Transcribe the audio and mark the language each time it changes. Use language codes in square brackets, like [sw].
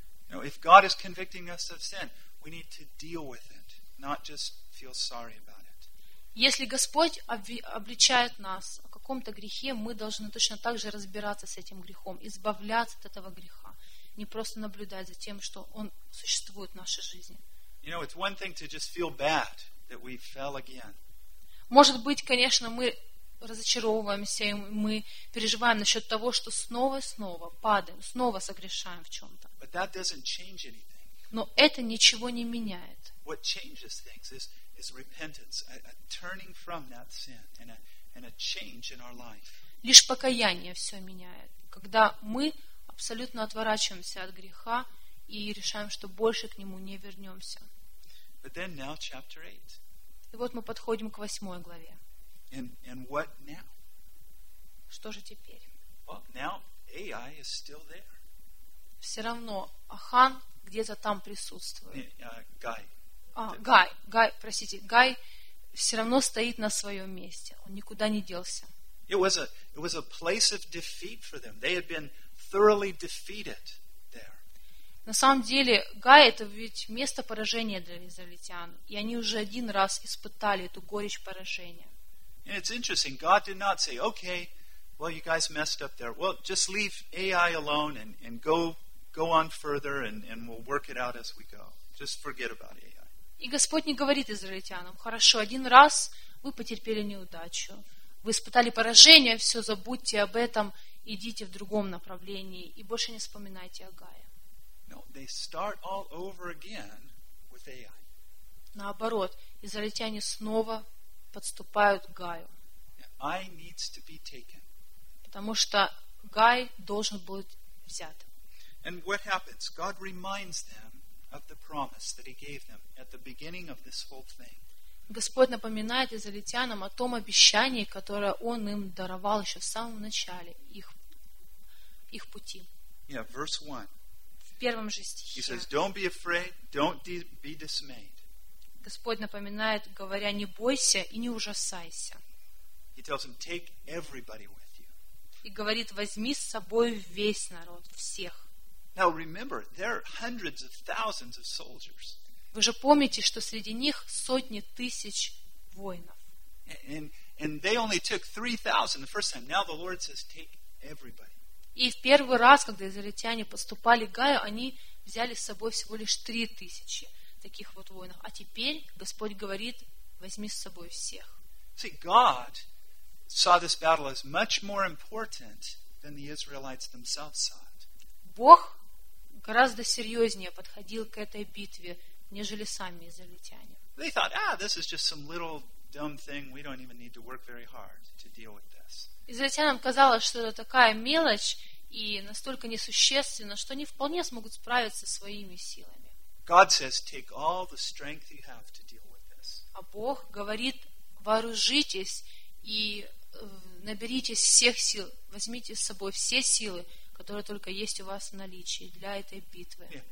[en] If God is convicting us of sin, we need to deal with it, not just feel sorry about it. [ru] Если Господь обличает нас о каком-то грехе, мы должны точно так же разбираться с этим грехом, избавляться от этого греха, не просто наблюдать за тем, что он существует в нашей жизни. [en] You know, it's one thing to just feel bad that we fell again. [ru] Может быть, конечно, мы разочаровываемся, и мы переживаем насчет того, что снова и снова падаем, снова согрешаем в чем-то. [en] But that doesn't change anything. [ru] Но это ничего не меняет. [en] What changes things is repentance, a turning from that sin and a change in our life. [ru] Лишь покаяние все меняет, когда мы абсолютно отворачиваемся от греха и решаем, что больше к нему не вернемся. [en] But then now chapter 8. [ru] И вот мы подходим к восьмой главе. [en] And what now? [ru] Что же теперь? [en] Well, now Ai is still there. [ru] Все равно Ахан где-то там присутствует. Гай. Гай все равно стоит на своем месте. Он никуда не делся. [en] It was a place of defeat for them. They had been thoroughly defeated there. [ru] На самом деле, Гай — это ведь место поражения для израильтян. И они уже один раз испытали эту горечь поражения. [en] And it's interesting. God did not say, okay, well, you guys messed up there. Well, just leave Ai alone and go on further and we'll work it out as we go. Just forget about Ai. [ru] И Господь не говорит израильтянам, хорошо, один раз вы потерпели неудачу. Вы испытали поражение, все, забудьте об этом, идите в другом направлении и больше не вспоминайте о Гае. [en] No, they start all over again with Ai. [ru] Наоборот, израильтяне снова подступают к Гаю. [en] Ai needs to be taken. [ru] Потому что Гай должен быть взят. [en] And what happens? God reminds them of the promise that He gave them at the beginning of this whole thing. [ru] Господь напоминает израильтянам о том обещании, которое Он им даровал еще в самом начале их пути. [en] Yeah, verse 1. [ru] В первом же стихе. [en] He says, "Don't be afraid, don't be dismayed." [ru] Господь напоминает, говоря, не бойся и не ужасайся. [en] He tells him, "Take everybody with you." [ru] И говорит, возьми с собой весь народ, всех. [en] Now remember, there are hundreds of thousands of soldiers. [ru] Вы же помните, что среди них сотни тысяч воинов. [en] And they only took 3,000 the first time. Now the Lord says, "Take everybody." [ru] И в первый раз, когда израильтяне подступали к Гаю, они взяли с собой всего лишь 3,000 таких вот воинов. А теперь Господь говорит, возьми с собой всех. [en] See, God saw this battle as much more important than the Israelites themselves saw. [ru] Бог гораздо серьезнее подходил к этой битве, нежели сами израильтяне. [en] They thought, this is just some little dumb thing. We don't even need to work very hard to deal with this. [ru] Израильтянам казалось, что это такая мелочь и настолько несущественна, что они вполне смогут справиться своими силами. [en] God says, take all the strength you have to deal with this. [ru] А Бог говорит, вооружитесь и наберитесь всех сил, возьмите с собой все силы, которые только есть у вас в наличии для этой битвы.